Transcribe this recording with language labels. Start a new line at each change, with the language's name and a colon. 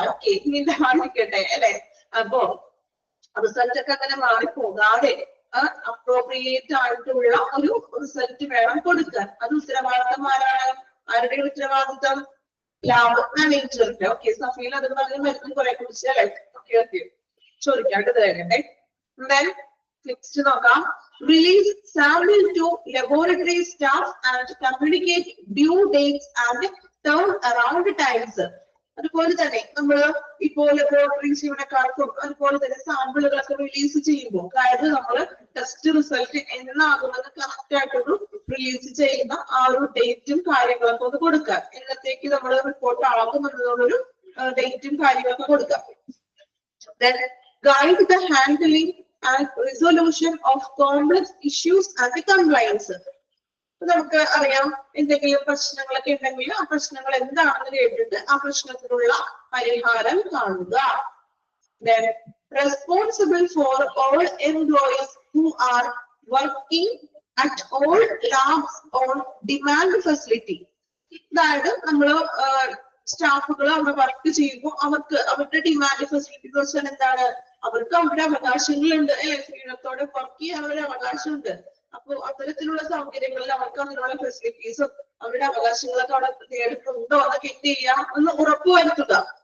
Malayalam: Okay, ഇനി എന്തായിരിക്കട്ടെ അല്ലെ? അപ്പോ റിസൾട്ട് ഒക്കെ അങ്ങനെ മാറിപ്പോകാതെ അപ്രോപ്രിയേറ്റ് ആയിട്ടുള്ള ഒരു റിസൾട്ട് വേണം കൊടുക്കാൻ. അത് ഉത്തരവാദിത്തം ആരുടെ ഉത്തരവാദിത്തം? ലാബ് മാനേജറിന്റെ. ഓക്കെ, സഫീൽ അത് പറഞ്ഞ് മരുന്ന് കുറെ കുറിച്ച് അല്ലെ? ഓക്കെ, ചോദിക്കാണ്ട് തരട്ടെ. നെക്സ്റ്റ് നോക്കാം.
English: Release sample to laboratory staff and communicate due dates and turnaround times.
Malayalam: അതുപോലെ തന്നെ നമ്മൾ ഇപ്പോൾ ലബോറട്ടറി ജീവനക്കാർക്കും അതുപോലെ തന്നെ സാമ്പിളുകളൊക്കെ റിലീസ് ചെയ്യുമ്പോൾ, അതായത് നമ്മൾ ടെസ്റ്റ് റിസൾട്ട് എന്നാകുന്നത് കറക്റ്റ് ആയിട്ടൊരു റിലീസ് ചെയ്യുന്ന ആ ഒരു ഡേറ്റും കാര്യങ്ങളൊക്കെ ഒന്ന് കൊടുക്കാം. എന്നത്തേക്ക് നമ്മൾ റിപ്പോർട്ട് ആകുമെന്നുള്ളൊരു ഡേറ്റും കാര്യങ്ങളൊക്കെ കൊടുക്കാം.
English: Then guide the handling and resolution of complex issues and complaints.
Malayalam: നമുക്ക് അറിയാം, എന്തെങ്കിലും പ്രശ്നങ്ങളൊക്കെ ഉണ്ടെങ്കിൽ ആ പ്രശ്നങ്ങൾ എന്താണെന്ന് കേട്ടിട്ട് ആ പ്രശ്നത്തിനുള്ള പരിഹാരം കാണുക.
English: Then responsible for all employees who are working at all labs on demand facility.
Malayalam: അതായത് നമ്മള് സ്റ്റാഫുകൾ അവിടെ വർക്ക് ചെയ്യുമ്പോൾ അവർക്ക് അവരുടെ ഡിമാൻഡ് ഫെസിലിറ്റി എന്ന് വെച്ചാൽ എന്താണ്? അവർക്ക് അവരുടെ അവകാശങ്ങളുണ്ട് അല്ലെ? ഫ്രീഡത്തോടെ വർക്ക് ചെയ്യാൻ അവരുടെ അവകാശമുണ്ട്. അപ്പൊ അത്തരത്തിലുള്ള സൗകര്യങ്ങളിൽ അവർക്ക് അതിനുള്ള ഫെസിലിറ്റീസും അവരുടെ അവകാശങ്ങളൊക്കെ അവിടെ നേടുന്നുണ്ടോ എന്നൊക്കെ എന്ത് ചെയ്യാം എന്ന് ഉറപ്പുവരുത്തുക.